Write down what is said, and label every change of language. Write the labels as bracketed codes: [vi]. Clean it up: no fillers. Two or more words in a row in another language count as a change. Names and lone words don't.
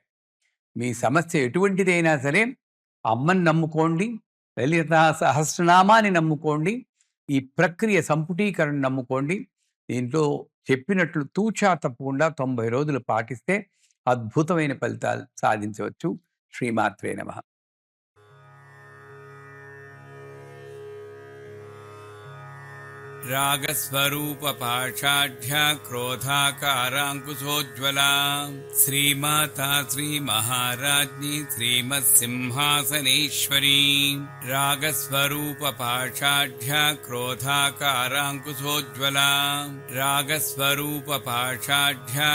[te] మీ సమస్య ఎటువంటిదైనా సరే అమ్మని నమ్ముకోండి, లలితా సహస్రనామాన్ని నమ్ముకోండి, ఈ ప్రక్రియ సంపుటీకరణ నమ్ముకోండి. దీంట్లో చెప్పినట్లు తూచా తప్పకుండా 90 రోజులు పాటిస్తే అద్భుతమైన ఫలితాలు సాధించవచ్చు. [sa] శ్రీమాత్రే నమః. रागस्वरूप पाषाढ्या क्रोधाकाराङ्कुशोज्ज्वला श्रीमाता श्रीमहाराज्ञी श्रीमत्सिंहासनेश्वरी रागस्वरूप पाषाढ्या क्रोधाकाराङ्कुशोज्ज्वला रागस्वरूप पाषाढ्या